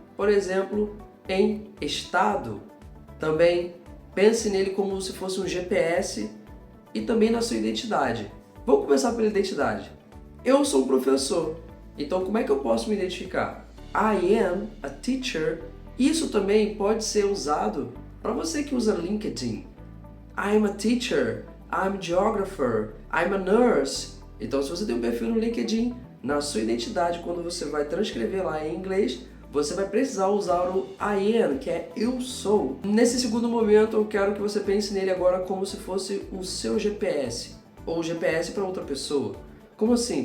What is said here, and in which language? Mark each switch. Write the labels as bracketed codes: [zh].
[pt] Por exemplo, em estado, também pense nele como se fosse um GPS e também na sua identidade. Vamos começar pela identidade. Eu sou um professor, então como é que eu posso me identificar? [en] I am a teacher. [pt] Isso também pode ser usado para você que usa LinkedIn. [en] I'm a teacher, I'm a geographer, I'm a nurse. [pt] Então, se você tem um perfil no LinkedIn, na sua identidade, quando você vai transcrever lá em inglês, você vai precisar usar o I am, que é eu sou. Nesse segundo momento, eu quero que você pense nele agora como se fosse o seu GPS, ou GPS para outra pessoa. Como assim?